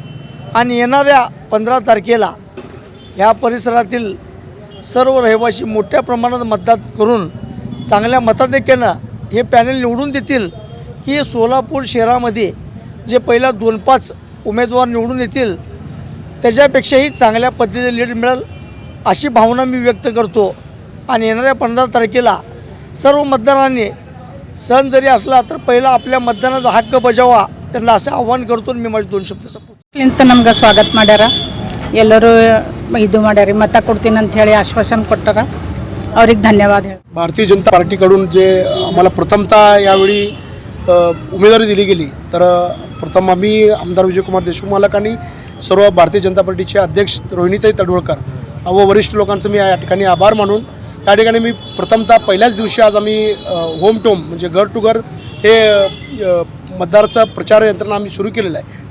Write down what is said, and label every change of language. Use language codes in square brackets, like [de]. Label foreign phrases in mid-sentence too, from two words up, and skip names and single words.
[mr] आणि येणाऱ्या 15 तारखेला ह्या परिसरातील सर्व रहिवासी मोठ्या प्रमाणात मतदान करून चांगल्या मताधिक्यानं हे पॅनल निवडून देतील की सोलापूर शहरामध्ये जे पहिला 2-5 उमेदवार निवडून येतील त्याच्यापेक्षाही चांगल्या पद्धतीने लीड मिळेल अशी भावना मी व्यक्त करतो। आणि येणाऱ्या 15 तारखेला सर्व मतदारांनी सण जरी असला तर पहिला आपल्या मतदानाचा हक्क बजावा, त्यांना असं आव्हान करतो। मी माझे 2 शब्द [kn] ಸಂಪೂರ್ಣ ನಮಗೆ ಸ್ವಾಗತ ಮಾಡ್ಯಾರ। ಎಲ್ಲರೂ ಇದು ಮಾಡ್ಯಾರ, ಮತ ಕೊಡ್ತೀನಿ ಅಂತ ಹೇಳಿ ಆಶ್ವಾसन ಕೊಟ್ಟರ, ಅವ್ರಿಗೆ ಧನ್ಯವಾದ। [mr] भारतीय जनता पार्टीकडून जे आम्हाला प्रथमतः यावेळी उमेदवारी दिली गेली, तर प्रथम आम्ही आमदार विजयकुमार देशमुख मालकांनी सर्व भारतीय जनता पार्टीचे अध्यक्ष रोहिणीताई तडवळकर व वरिष्ठ लोकांचं मी या ठिकाणी आभार मानून या ठिकाणी मी प्रथमतः पहिल्याच दिवशी आज आम्ही [en] home to home [mr] म्हणजे घर टू घर हे मतदाराचा प्रचार यंत्रणा आम्ही सुरू केलेलं आहे।